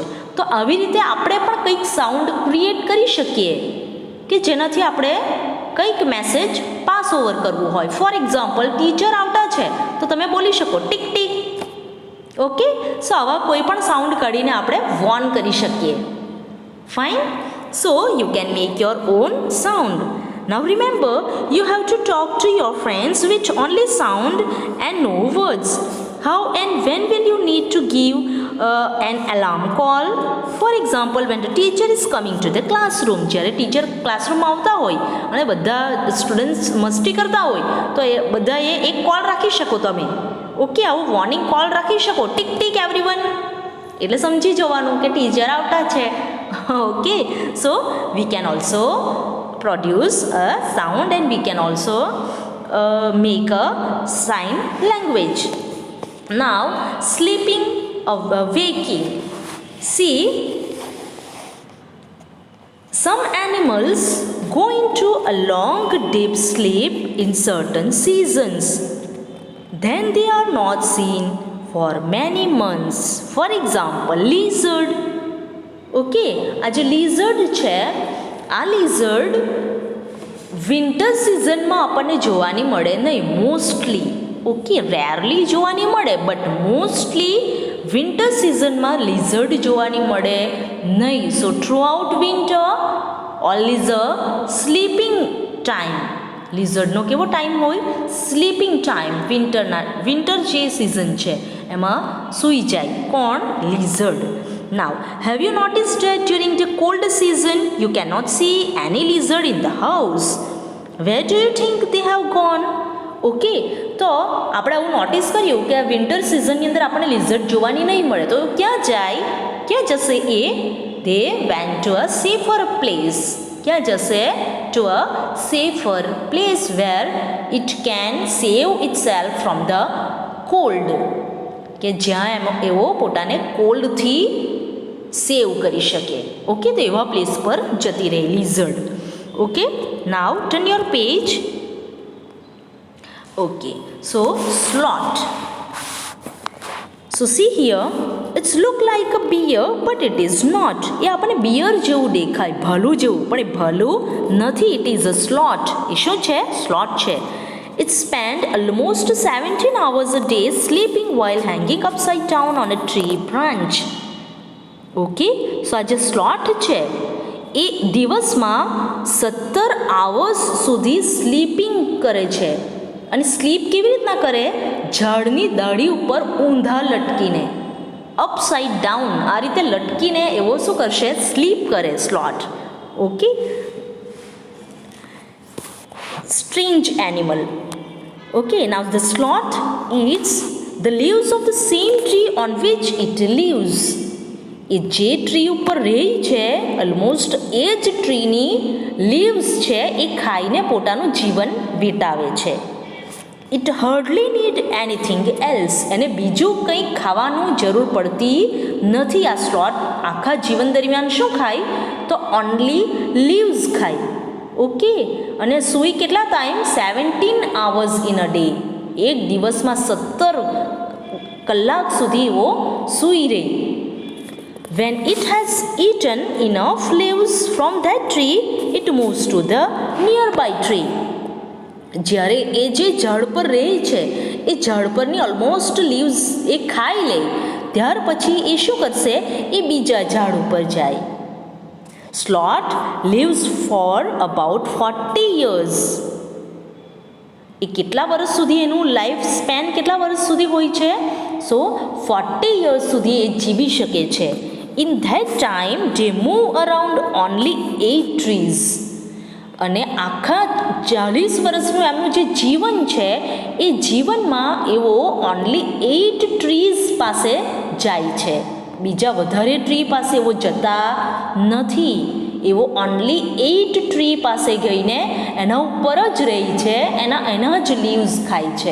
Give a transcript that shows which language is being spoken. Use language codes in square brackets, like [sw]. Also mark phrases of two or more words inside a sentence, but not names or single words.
[gu] તો આવી રીતે આપણે પણ કંઈક [en] sound create [gu] કરી શકીએ કે જેનાથી આપણે કંઈક [en] message pass over [gu] કરવું હોય. [en] for example, [gu] ટીચર આવતા છે તો તમે બોલી શકો ટીક ટીક. [en] okay, so [gu] આવા કોઈ પણ સાઉન્ડ કાઢીને આપણે વોર્ન કરી શકીએ. [en] fine. so you can make your own sound. Now remember, you have to talk to your friends with only sound and no words. How and when will you need to give an alarm call? For example, when the teacher is coming to the classroom. [gu] જ્યારે ટીચર ક્લાસરૂમમાં આવતા હોય અને બધા સ્ટુડન્ટ્સ મસ્તી કરતા હોય તો એ બધાએ એક કોલ રાખી શકો તમે. ઓકે, આવું [en] warning call [gu] રાખી શકો, ટીક ટીક એવરીવન. એટલે સમજી જવાનું કે ટીચર આવતા છે. [en] okay, so we can also produce a sound and we can also make a sign language. Now sleeping or waking. See, some animals go into a long deep sleep in certain seasons. Then they are not seen for many months. For example, lizard. [gu] Okay, આ જે lizard છે, આ લિઝર્ડ વિન્ટર સિઝનમાં આપણને જોવાની મળે નહીં મોસ્ટલી. [en] okay, rarely [gu] જોવાની મળે, [en] but mostly [gu] વિન્ટર સિઝનમાં લિઝર્ડ જોવાની મળે નહીં. [en] so throughout winter only a sleeping time. [gu] લિઝર્ડનો કેવો ટાઈમ હોય? [en] sleeping time. [gu] વિન્ટર જે સિઝન છે એમાં સૂઈ જાય. કોણ? લિઝર્ડ. [en] Now, have you noticed that during the cold season you cannot see any lizard in the house? Where do you think they have gone? [gu] ઓકે, તો આપણે આવું નોટિસ કર્યું કે વિન્ટર સિઝનની અંદર આપણને લિઝર્ડ જોવાની નહીં મળે, તો ક્યાં જાય? ક્યાં જશે એ? [en] They went to a safer place. [gu] ક્યાં જશે? [en] To a safer place where it can save itself from the cold. [gu] કે જ્યાં એવો પોતાને કોલ્ડથી સેવ કરી શકે. ઓકે, તો એવા પ્લેસ પર જતી રહે લિઝર્ડ. [en] okay, now turn your page. okay, so sloth. So see here, it's look like a bear but it is not. [gu] એ આપણને બિયર જેવું દેખાય, ભાલું જેવું, પણ એ ભાલું નથી. [en] It is a sloth. [gu] એ શું છે? સ્લોથ છે. [en] It spent almost 17 hours a day sleeping while hanging upside down on a tree branch. okay, so [gu] આ જે સ્લોથ છે એ દિવસમાં 17 hours સુધી સ્લીપિંગ કરે છે. અને સ્લીપ કેવી રીતના કરે? ઝાડની ડાળી ઉપર ઊંધા લટકીને, [en] upside down, [gu] આ રીતે લટકીને એવો શું કરશે? સ્લીપ કરે સ્લોથ. [en] okay, strange animal. okay, now the sloth eats the leaves of the same tree on which it lives. [gu] એ જે ટ્રી ઉપર રહે છે, ઓલમોસ્ટ એ જ ટ્રીની લીવ્સ છે એ ખાઈને પોતાનું જીવન વીતાવે છે. [en] it hardly need anything else. [gu] એને બીજું કંઈ ખાવાનું જરૂર પડતી નથી. આ સ્લોથ આખા જીવન દરમિયાન શું ખાય? તો [en] only leaves [gu] ખાય. ઓકે, અને સૂઈ કેટલા ટાઈમ? [en] 17 hours in a day. [gu] એક દિવસમાં 17 કલાક સુધી એવો સૂઈ રહે. [en] When it has eaten enough leaves from that tree, it moves to the nearby tree. [gu] જ્યારે એ જે ઝાડ પર રહે છે એ ઝાડ પરની [en] almost leaves [gu] એ ખાઈ લે, ત્યાર પછી એ શું કરશે? એ બીજા ઝાડ ઉપર જાય. [en] સ્લોથ lives for about 40 years. [gu] એ કેટલા વર્ષ સુધી એનું [en] life span [gu] કેટલા વર્ષ સુધી હોય છે? સો 40 years સુધી એ જીવી શકે છે. [en] In that time they move around only 8 trees. [gu] અને આખા 40 વર્ષનું એમનું જે જીવન છે એ જીવનમાં એવો ઓનલી 8 ટ્રીઝ પાસે જાય છે. બીજા વધારે ટ્રી પાસે એવો જતા નથી. એવો ઓનલી 8 ટ્રી પાસે ગઈને એના ઉપર જ રહી છે, એના જ લીવ્સ ખાય છે.